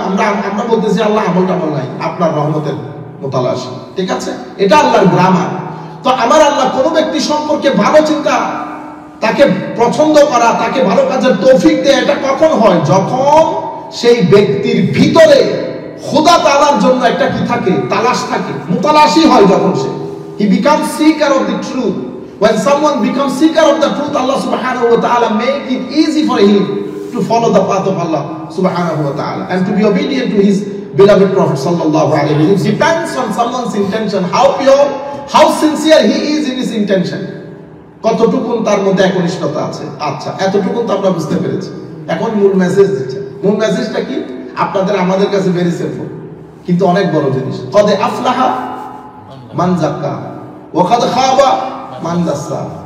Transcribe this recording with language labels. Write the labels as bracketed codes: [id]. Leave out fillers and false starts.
[bn] আমরা বলতেছি আল্লাহ আমল টামল নাই, আপনার রহমতের মোতালাশ, ঠিক আছে, এটা আল্লাহর গ্রামার। তো আমার আল্লাহ কোন ব্যক্তি সম্পর্কে ভালো চিন্তা, তাকে পছন্দ করা, তাকে ভালো কাজের তৌফিক দেয়, এটা কখন হয়? যখন সেই ব্যক্তির ভিতরে খোদা তাআলার জন্য একটা কি থাকে, তালাশ থাকে, মুতালাশি হয়। যখন সে [en] he becomes seeker of the truth, when someone becomes seeker of the truth, Allah subhanahu wa ta'ala make it easy for him to follow the path of Allah subhanahu wa ta'ala and to be obedient to his beloved prophet sallallahu alaihi wasallam. It depends on someone's intention, how pure, how sincere he is in his intention, [bn] কতটুকুন তার মধ্যে একনিষ্ঠতা আছে। আচ্ছা, এতটুকুন তো আমরা বুঝতে পেরেছি। এখন মূল মেসেজ দিচ্ছে। মূল মেসেজটা কি? আপনাদের আমাদের কাছে ভেরি সিম্পল, কিন্তু অনেক বড় জিনিস। [ar] কদ আফলাহা মান যাক্কা ওয়া কদ খাবা মান দাসা।